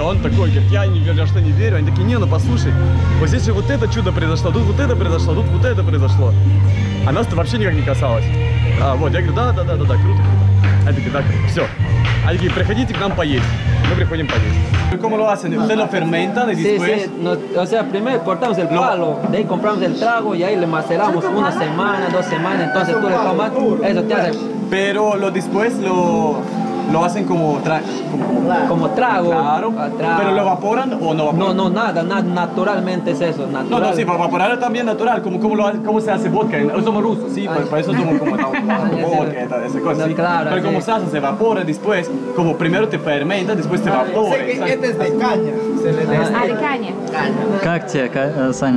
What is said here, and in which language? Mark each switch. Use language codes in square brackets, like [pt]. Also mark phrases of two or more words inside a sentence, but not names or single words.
[ru] Он такой, говорит, я ни на что не верю. Они такие, не, ну послушай, вот здесь же вот это чудо произошло, тут вот это произошло, тут вот это произошло. А нас-то вообще никак не касалось. Вот, я говорю, да, круто. Они такие, да, круто, все. Они такие, приходите к нам поесть. Мы приходим поесть. [es] ¿Cómo lo hacen? ¿Ustedes lo fermentan y después? Sí, o sea, primero cortamos el palo, de ahí compramos el trago y ahí le maceramos una semana, 2 semanas, entonces tú le tomas, eso te hace... Pero después lo hacen como trago. Claro. ¿Pero lo evaporan o no evaporan? No, nada, naturalmente es eso, natural. No, sí, para evaporar también natural, ¿cómo se hace vodka? Somos rusos, sí, para eso somos como vodka, esa cosa, sí. Claro, pero como se hace, se evapora después, como primero te fermenta, después te evapora. Sé que este es de caña, se le dice. А, de caña. [ru] Как тебе, Саня?